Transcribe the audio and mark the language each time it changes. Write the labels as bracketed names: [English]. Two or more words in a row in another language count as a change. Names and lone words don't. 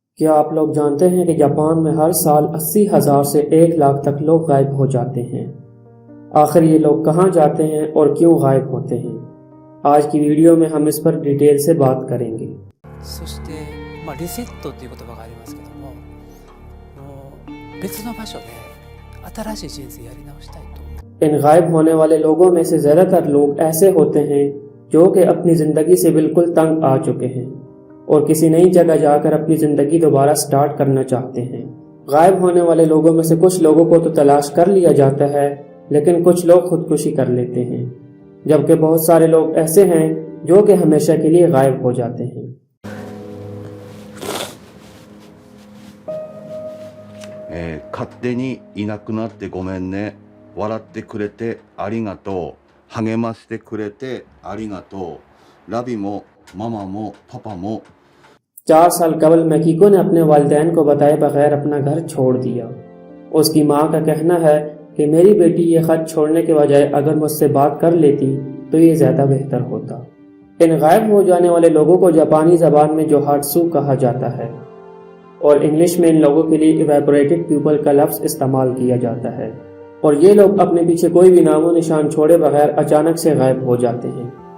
[Urdu] کیا آپ لوگ جانتے ہیں کہ جاپان میں ہر سال 80,000 سے 1 لاکھ تک لوگ غائب ہو جاتے ہیں؟ آخر یہ لوگ کہاں جاتے ہیں اور کیوں غائب ہوتے ہیں؟ آج کی ویڈیو میں ہم اس پر ڈیٹیل سے بات کریں گے۔ [Japanese] そして、リセットという言葉がありますけども、別の場所で新しい人生やり直したいと。 [Urdu] ان غائب ہونے والے لوگوں میں سے زیادہ تر لوگ ایسے ہوتے ہیں جو کہ اپنی زندگی سے بالکل تنگ آ چکے ہیں اور کسی نئی جگہ جا کر اپنی زندگی دوبارہ سٹارٹ کرنا چاہتے ہیں۔ غائب ہونے والے لوگوں میں سے کچھ لوگوں کو تو تلاش کر لیا جاتا ہے، لیکن کچھ لوگ خودکشی کر لیتے ہیں، جبکہ بہت سارے لوگ ایسے ہیں جو کہ ہمیشہ کے لیے غائب ہو جاتے ہیں۔ [Japanese] 勝手にいなくなってごめんね、笑ってくれてありがとう、励ましてくれてありがとう、ラビもママもパパも。 [Urdu] 4 سال قبل میکیکو نے اپنے والدین کو بتائے بغیر اپنا گھر چھوڑ دیا۔ اس کی ماں کا کہنا ہے کہ میری بیٹی یہ خط چھوڑنے کے بجائے اگر مجھ سے بات کر لیتی تو یہ زیادہ بہتر ہوتا۔ ان غائب ہو جانے والے لوگوں کو جاپانی زبان میں جوہاتسو کہا جاتا ہے اور انگلش میں ان لوگوں کے لیے [English] evaporated people [Urdu] کا لفظ استعمال کیا جاتا ہے، اور یہ لوگ اپنے پیچھے کوئی بھی نام و نشان چھوڑے بغیر اچانک سے غائب ہو جاتے ہیں۔